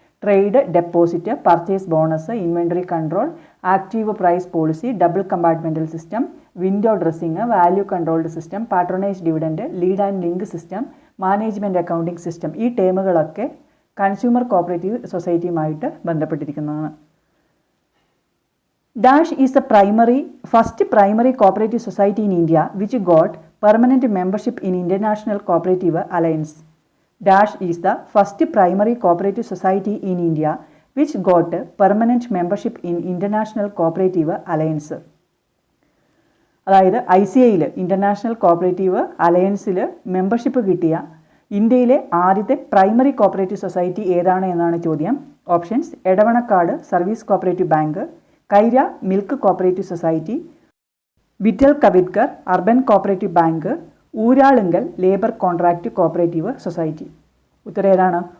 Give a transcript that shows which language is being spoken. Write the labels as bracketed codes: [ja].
[en] Trade deposit, purchase bonus, inventory control, active price policy, double compartmental system, window dressing, value controlled system, patronage dividend, lead and link system, management accounting system. [ml] ഈ ടേമുകളൊക്കെ consumer cooperative സൊസൈറ്റിയുമായിട്ട് ബന്ധപ്പെട്ടിരിക്കുന്നതാണ്. [en] Dash is a first primary cooperative society in India which got permanent membership in International Cooperative Alliance. Dash is the first primary cooperative society in India which got permanent membership in International Cooperative Alliance. [ml] അതായത് ICAയിൽ international cooperative അലയൻസിൽ membership കിട്ടിയ ഇന്ത്യയിലെ ആദ്യത്തെ primary cooperative society ഏതാണ് എന്നാണ് ചോദ്യം. Options: എടവണക്കാട് service cooperative bank, കൈര milk cooperative society, vital കവിത്കർ urban cooperative bank, Uralungal labour contract cooperative society. ഉത്തരം ഏതാണ്?